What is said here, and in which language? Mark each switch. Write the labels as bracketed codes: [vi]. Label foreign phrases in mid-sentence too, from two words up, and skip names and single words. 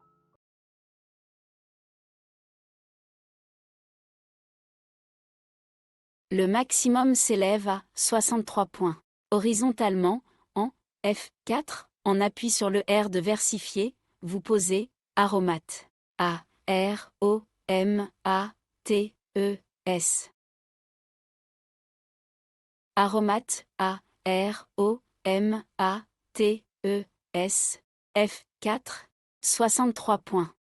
[fr] Le maximum s'élève à 63 points. Horizontalement, en F4, en appui sur le R de versifier, vous posez aromate. A, R, O, M, A, T, E, S. Aromate, A, R, O, M, A, T, E, S. F4, 63 points.